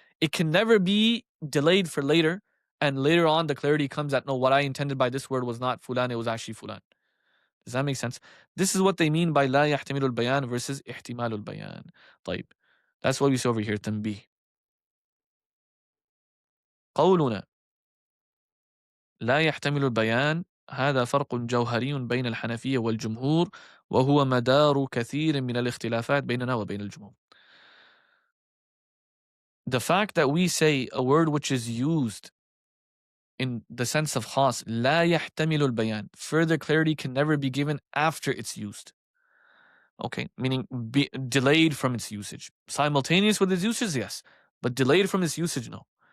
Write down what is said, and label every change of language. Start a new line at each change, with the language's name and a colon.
English: It can never be delayed for later, and later on the clarity comes that, no, what I intended by this word was not fulan, it was actually fulan. Does that make sense? This is what they mean by
Arabic: لا يحتمل البيان
English: versus احتمال البيان.
Arabic: طيب.
English: That's what we see over here, تنبيه.
Arabic: قولنا لا يحتمل البيان هذا فرق جوهري بين الحنفية والجمهور وهو مدار كثير من الاختلافات بيننا وبين الجمهور.
English: The fact that we say a word which is used in the sense of khas,
Arabic: لا يحتمل البيان,
English: further clarity can never be given after it's used. Okay, meaning delayed from its usage. Simultaneous with its usage, yes, but delayed from its usage, no.